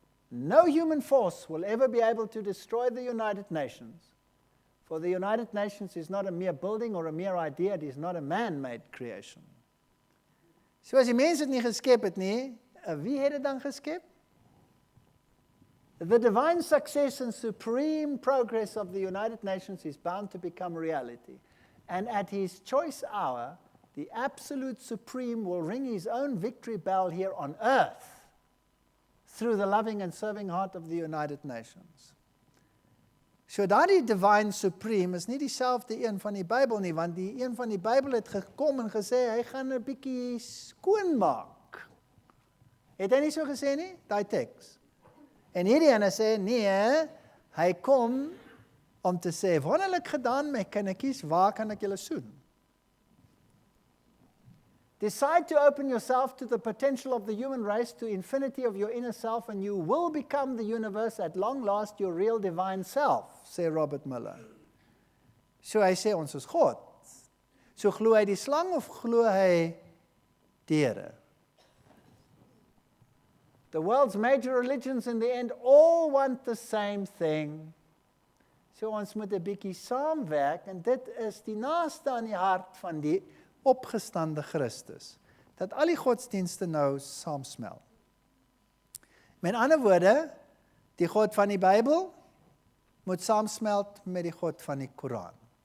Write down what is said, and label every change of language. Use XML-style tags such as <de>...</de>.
<en>No human force will ever be able to destroy the United Nations, for the United Nations is not a mere building or a mere idea, it is not a man-made creation.</en> <af>So as die mens dit nie geskep het nie, wie het dit dan geskep?</af> <en>The divine success and supreme progress of the United Nations is bound to become reality. And at his choice hour, the absolute supreme will ring his own victory bell here on earth through the loving and serving heart of the United Nations.</en> <af>So daardie divine supreme is nie dieselfde een van die Bybel nie, want die een van die Bybel het gekom en gesê, hy gaan 'n bietjie skoon maak. Het hy nie so gesê nie, daai teks? En hierdie ene sê, nee, hy kom om te sê, wonderlik gedaan my kindertjies, waar kan ek julle soen?</af> <en>Decide to open yourself to the potential of the human race, to infinity of your inner self, and you will become the universe at long last, your real divine self,</en> <af>sê</af> <en>Robert Muller.</en> <af>So hy sê, ons is God. So glo hy die slang of glo hy die Here?</af> <en>The world's major religions in the end all want the same thing.</en> <af>So ons moet 'n bietjie saamwerk, en dit is die naaste aan die hart van die opgestande Christus, dat al die godsdienste nou saamsmelt. Met ander woorde, die God van die Bybel moet saamsmelt met die God van die Koran.</af>